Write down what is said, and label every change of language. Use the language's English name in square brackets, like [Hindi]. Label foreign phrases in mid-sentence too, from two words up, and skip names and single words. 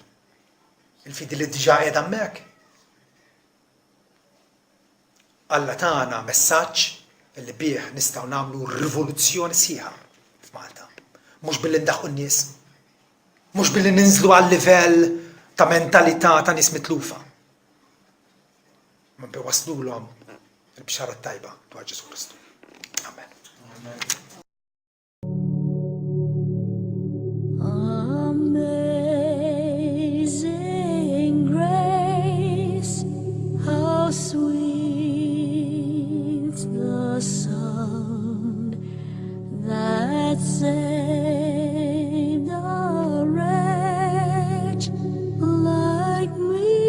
[Maltese] Il-fidi li diġà qiegħda hemmhekk. Alla tagħna messaġġ li bih nistgħu nagħmlu rivoluzzjoni sieħa f'Malta. Mhux billi ndaħħu n-nies. Mhux billi ninżlu għal-livell ta' mentalità ta' nies mitlufa. Ma biwaslulhom il-bixara tajba dwar Ġesu Kristu. Amen. [English] Amazing grace, how sweet the sound that saved a wretch like me.